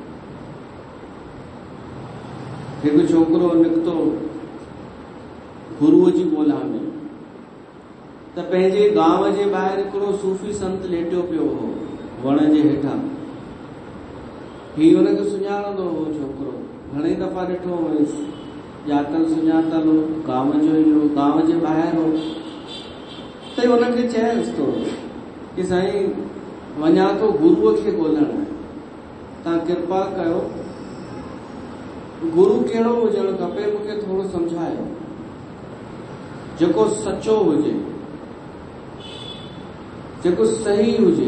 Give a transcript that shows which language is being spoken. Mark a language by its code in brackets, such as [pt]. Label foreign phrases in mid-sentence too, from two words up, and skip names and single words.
[sd] हिकु छोकिरो निकितो गुरुअ जी ॻोल्हा में, त पंहिंजे गांव जे ॿाहिरि हिकिड़ो सूफ़ी संत लेटियो पियो हो वण जे हेठां। ही हुनखे सुञाणंदो हो छोकिरो, घणेई दफ़ा ॾिठो हुयसि, ॼातल सुञातल हो, गांव जो ई हो, गांव जे ॿाहिरि हो। त हुनखे चयसि थो कि साईं वञा थो गुरुअ खे ॻोल्हण, तव्हां कृपा कयो, गुरु कहिड़ो हुजणु खपे मूंखे थोरो सम्झायो, जेको सचो हुजे, जेको सही हुजे।